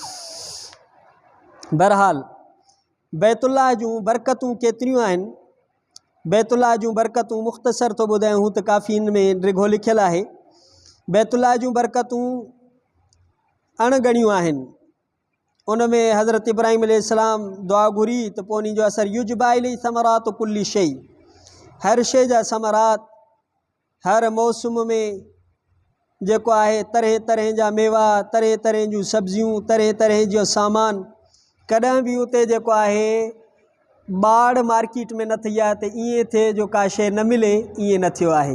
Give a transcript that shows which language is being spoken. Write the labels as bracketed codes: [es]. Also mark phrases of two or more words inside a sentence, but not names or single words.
[sd] बहरहाल बैतुल्लाह जूं बरकतूं केतिरियूं आहिनि। बैतुल्लाह जूं बरकतूं मुख़्तसर तो ॿुधायूं, हू त काफ़ी इन में रिघो लिखियलु आहे। बैतुल्लाह जूं बरकतूं अणगणियूं आहिनि। उन में हज़रत इब्राहिम अलैहिस्सलाम दुआ घुरी त पोइ उन जो असर [ar] يجبى إليه ثمرات كل شيء, [sd] हर शइ जा समरात हर मौसम में जेको आहे तरह तरह जा मेवा, तरह तरह जूं सब्जियूं, तरह तरह जो सामान, कॾहिं बि उते जेको आहे बाड़ मार्केट में न थी आहे त ईअं थिए जो का शइ न मिले, ईअं न थियो आहे।